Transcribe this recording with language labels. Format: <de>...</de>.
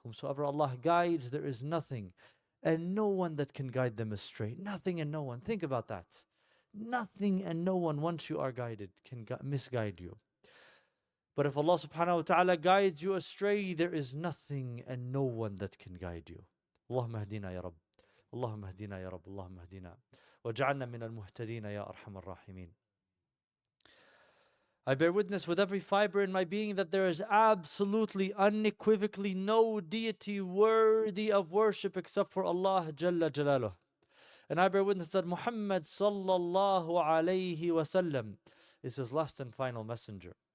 <en>Whomsoever Allah guides, there is nothing and no one that can guide them astray. Nothing and no one. Think about that. Nothing and no one, once you are guided, can misguide you. But if Allah subhanahu wa ta'ala guides you astray, there is nothing and no one that can guide you.</en> <ar>Allahumma hdina ya Rabb. اللهم اهدنا يا رب اللهم اهدنا واجعلنا من المهتدين يا أرحم الراحمين.</ar> <en>I bear witness with every fiber in my being that there is absolutely, unequivocally no deity worthy of worship except for Allah Jalla Jalaluh. And I bear witness that Muhammad sallallahu alayhi wasallam is His last and final messenger.</en>